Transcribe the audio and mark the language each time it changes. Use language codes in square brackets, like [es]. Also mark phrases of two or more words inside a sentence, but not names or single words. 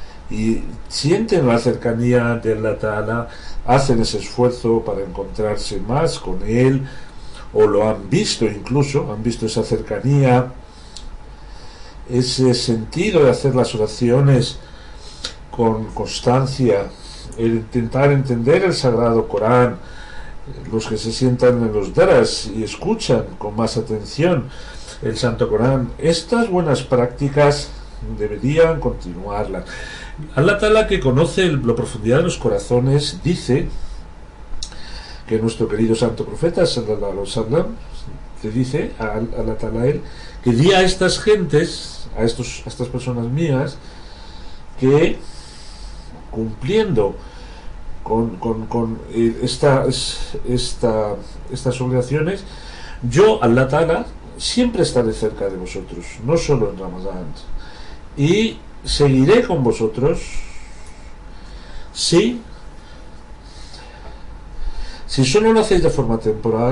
[es] y sienten la cercanía de [ar] الله تعالى, [es] hacen ese esfuerzo para encontrarse más con Él, o lo han visto incluso, han visto esa cercanía, ese sentido de hacer las oraciones con constancia, el intentar entender el Sagrado Corán, los que se sientan en los daras y escuchan con más atención el Santo Corán. Estas buenas prácticas deberían continuarlas. [ar] الله تعالى, [es] que conoce la profundidad de los corazones, dice que nuestro querido santo profeta [ar] صلى الله عليه وسلم [es] le dice a [ar] الله تعالى [es] él, que di a estas gentes, a estas personas mías, que cumpliendo con estas obligaciones, [ar] yo, الله تعالى, [es] siempre estaré cerca de vosotros, no solo en Ramadán, y seguiré con vosotros si solo lo hacéis de forma temporal.